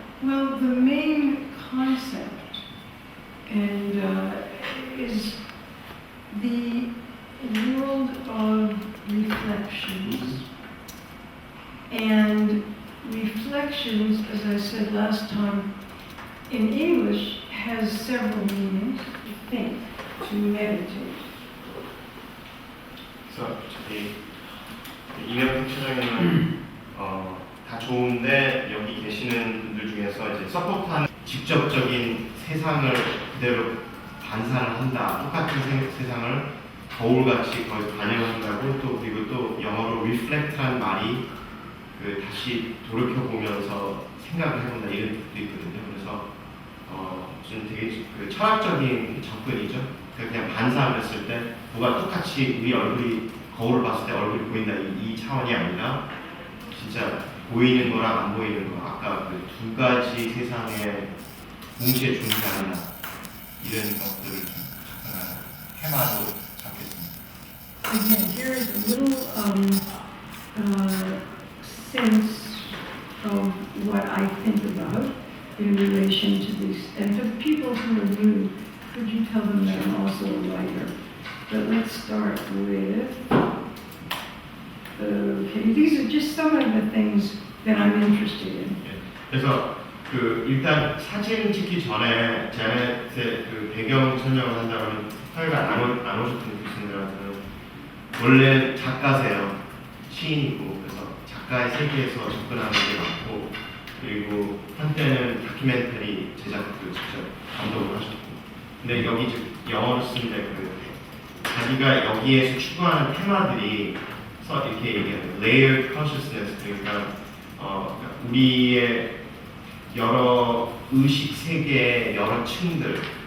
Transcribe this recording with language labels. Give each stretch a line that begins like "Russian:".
English: Well, the main concept is the world of reflections. And reflections, as I said last time, in English has several meanings: to think, to meditate.
Korean: 그래서 저기 이명 픽처링은 다 좋은데 여기 계시는 분들 중에서 이제 서포트하는 직접적인 세상을 그대로 반사를 한다. 똑같은 세상을 거울같이 거기서 반영한다고 또 그리고 또 영어로 reflect라는 말이 그 다시 돌이켜 보면서 생각을 해본다 이런 뜻도 있거든요. 그래서 좀 되게 그 철학적인 접근이죠. 그냥 반사를 했을 때 뭐가 똑같이 우리 얼굴이 거울을 봤을 때 얼굴이 보인다 이 차원이 아니라 진짜 보이는 거랑 안 보이는 거 아까 그 두 가지 세상에 동시에 존재한다 이런 것들을 테마로 잡겠습니다. Again, here is a little sense of what I think about in relation to these. And for the people who are new, could you tell them that I'm also a writer? But let's start with, okay, these are just some of the things that I'm interested in. 그래서 그 일단 사진 찍기 전에 제네트의 그 배경 설명을 한다면 사회가 안 오셨던 교수님들한테는 원래 작가세요. 시인이고 그래서 작가의 세계에서 접근하는 게 많고 그리고 한때는 다큐멘터리 제작도 직접 감독을 하셨고 근데 여기 영어로 쓰는데 그 자기가 여기에서 추구하는 테마들이 이렇게 얘기하는 layered consciousness 그러니까 우리의 여러 의식 세계의 여러 층들